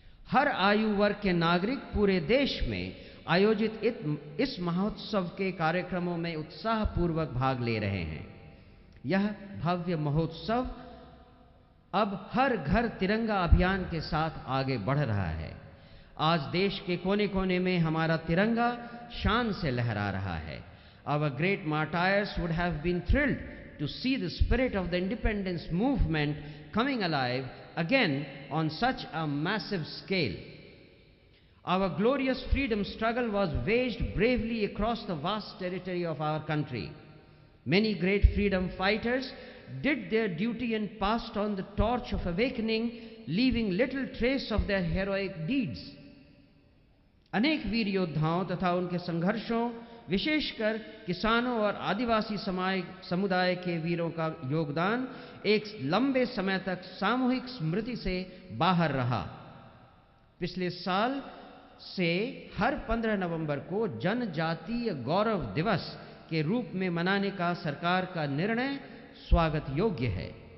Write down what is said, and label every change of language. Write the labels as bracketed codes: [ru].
[hi] हर आयु वर्ग के नागरिक पूरे देश में आयोजित इस महोत्सव के कार्यक्रमों में उत्साहपूर्वक भाग ले रहे हैं। यह भव्य महोत्सव अब हर घर तिरंगा अभियान के साथ आगे बढ़ रहा है। आज देश के कोने कोने में हमारा तिरंगा शान से लहरा रहा है। [en] Our great martyrs would have been thrilled to see the spirit of the independence movement coming alive again on such a massive scale. Our glorious freedom struggle was waged bravely across the vast territory of our country. Many great freedom fighters did their duty and passed on the torch of awakening, leaving little trace of their heroic deeds. [hi] अनेक वीर योद्धाओं तथा उनके संघर्षों, विशेषकर किसानों और आदिवासी समुदाय के वीरों का योगदान एक लंबे समय तक सामूहिक स्मृति से बाहर रहा। पिछले साल से हर 15 नवंबर को जनजातीय गौरव दिवस के रूप में मनाने का सरकार का निर्णय स्वागत योग्य है।